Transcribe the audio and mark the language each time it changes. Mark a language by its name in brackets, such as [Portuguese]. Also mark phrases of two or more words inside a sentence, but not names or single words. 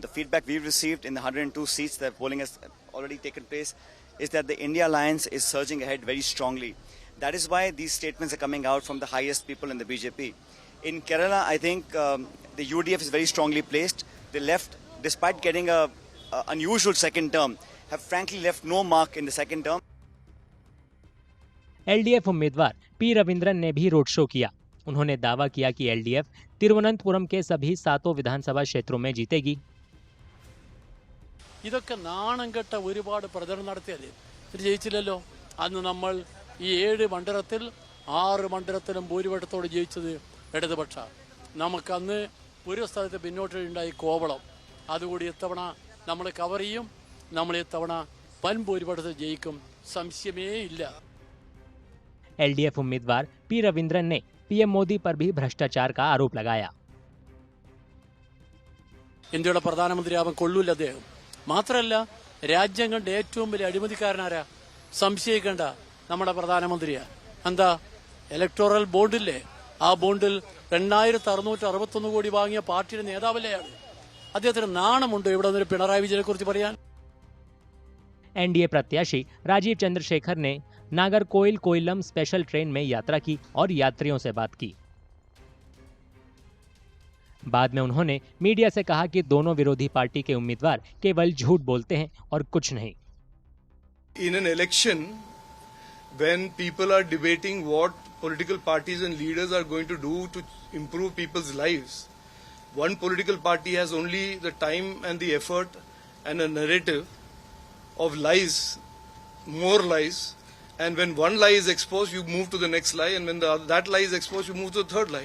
[English] The feedback we've received in the 102 seats that polling has already taken place is that the India Alliance is surging ahead very strongly. That is why these statements are coming out from the highest people in the BJP. In Kerala, I think the UDF is very strongly placed. The left, despite getting a unusual second term, have frankly left no mark in the second term. [Hindi] एलडीएफ उम्मीदवार पी रविंद्रन ने भी रोड शो किया। उन्होंने दावा किया कि एलडीएफ तिरुवनंतपुरम के सभी 7 विधानसभा क्षेत्रों में जीतेगी। [Malayalam] ഇതൊക്കെ നാണം കെട്ട ഒരുപാട് പ്രചരണം നടത്തിയല്ലേ, ഇത് ജയിച്ചില്ലല്ലോ. അന്ന് നമ്മൾ ഈ 7 മണ്ഡലത്തിൽ 6 മണ്ഡലത്തിലും ഭൂരിപക്ഷത്തോട് ജയിച്ചത് ഇടതുപക്ഷ. നമുക്കന്ന് ഒരു സ്ഥലത്ത് പിന്നോട്ടുണ്ടായി കോവളം. അതുകൂടി ഇത്തവണ നമ്മൾ കവർ ചെയ്യും. നമ്മൾ ഇത്തവണ വൻ ഭൂരിപക്ഷത്തിൽ ജയിക്കും, സംശയമേ ഇല്ല। [Hindi] एलडीएफ उम्मीदवार पी रविंद्रन ने पीएम मोदी पर भी भ्रष्टाचार का आरोप लगाया। [Malayalam] ഇന്ത്യയുടെ പ്രധാനമന്ത്രിയാവാൻ കൊള്ളൂല അദ്ദേഹം. മാത്രമല്ല, രാജ്യം കണ്ട ഏറ്റവും വലിയ അഴിമതിക്കാരനാരാ? സംശയിക്കേണ്ട, നമ്മുടെ പ്രധാനമന്ത്രിയാ. എന്താ, ഇലക്ടോറൽ ബോണ്ടില്ലേ, ആ ബോണ്ടിൽ 2661 കോടി വാങ്ങിയ പാർട്ടിയുടെ നേതാവല്ലേയാണ്. അദ്ദേഹത്തിന് നാണമുണ്ടോ ഇവിടെ നിന്ന് പിണറായി വിജയനെ കുറിച്ച് പറയാൻ? [Hindi] एनडीए प्रत्याशी राजीव चंद्रशेखर ने नागरकोइल कोइलम [English] special train [Hindi] में यात्रा की और यात्रियों से बात की। बाद में उन्होंने मीडिया से कहा कि दोनों विरोधी पार्टी के उम्मीदवार केवल झूठ बोलते हैं और कुछ नहीं। [English] In an election, when people are debating what political parties and leaders are going to do to improve people's lives, one political party has only the time and the effort and a narrative of lies, more lies, and when one lie is exposed, you move to the next lie, and when that lie is exposed, you move to the third lie.